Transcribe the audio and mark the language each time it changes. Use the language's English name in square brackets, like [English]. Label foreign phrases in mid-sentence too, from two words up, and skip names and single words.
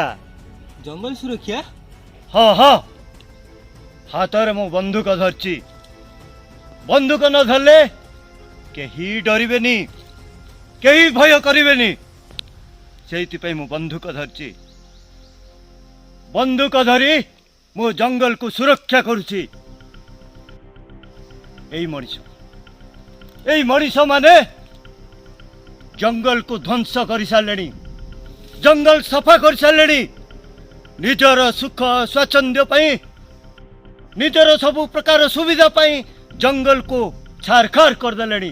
[Odia] ଜଙ୍ଗଲ ସୁରକ୍ଷା? ହଁ ହଁ ହାତରେ ମୁଁ ବନ୍ଧୁକ ଧରିଛି। ବନ୍ଧୁକ ନ ଧରିଲେ କେହି ଡରିବେନି, କେହି ଭୟ କରିବେନି। ସେଇଥି ପାଇଁ ମୁଁ ବନ୍ଧୁକ ଧରିଛି। ବନ୍ଧୁକ ଧରି ମୁଁ ଜଙ୍ଗଲକୁ ସୁରକ୍ଷା କରୁଛି। ଏଇ ମଣିଷ ମାନେ ଜଙ୍ଗଲକୁ ଧ୍ୱଂସ କରିସାରିଲେଣି, ଜଙ୍ଗଲ ସଫା କରିସାରିଲେଣି। ନିଜର ସୁଖ ସ୍ୱାଚ୍ଛନ୍ଦ୍ୟ ପାଇଁ, ନିଜର ସବୁ ପ୍ରକାର ସୁବିଧା ପାଇଁ ଜଙ୍ଗଲକୁ ଛାରଖାର କରିଦେଲେଣି।